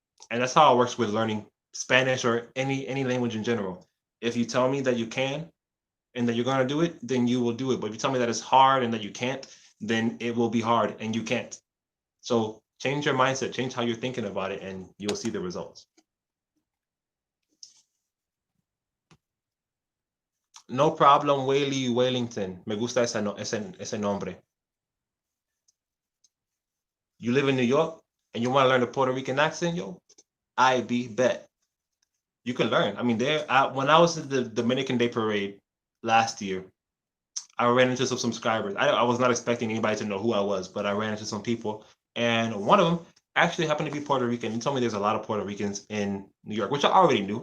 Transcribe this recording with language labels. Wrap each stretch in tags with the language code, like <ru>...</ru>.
<en>And that's how it works with learning Spanish or any language in general. If you tell me that you can and that you're gonna do it, then you will do it. But if you tell me that it's hard and that you can't, then it will be hard and you can't. So change your mindset, change how you're thinking about it, and you'll see the results. No problem,</en> <es>Wellington. Me gusta ese nombre.</es> <en>You live in New York and you want to learn the Puerto Rican accent, yo, I be bet. You can learn. I mean, when I was at the Dominican Day Parade last year, I ran into some subscribers. I was not expecting anybody to know who I was, but I ran into some people, and one of them actually happened to be Puerto Rican. He told me there's a lot of Puerto Ricans in New York, which I already knew.</en>